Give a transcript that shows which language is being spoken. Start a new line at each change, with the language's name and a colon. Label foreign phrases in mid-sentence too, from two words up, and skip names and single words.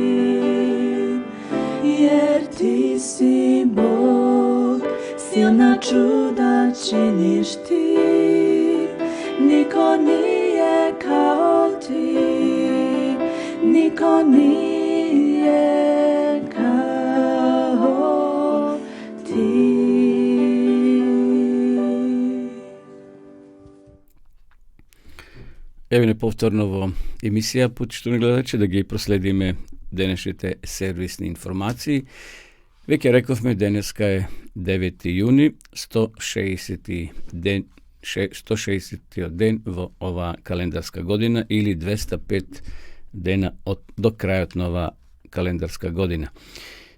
Serbian: jer Ti si Bog, silna čuda činiš Ti, niko nije kao Ti, niko nije kao Ti.
Macedonian: Еве неповторно во емисија, почитувани гледачи, да ги проследиме денешните сервисни информации. Веќе рековме, денеска е 9 јуни, 160 ден во ова календарска година или 205 дена до крајот на ова календарска година.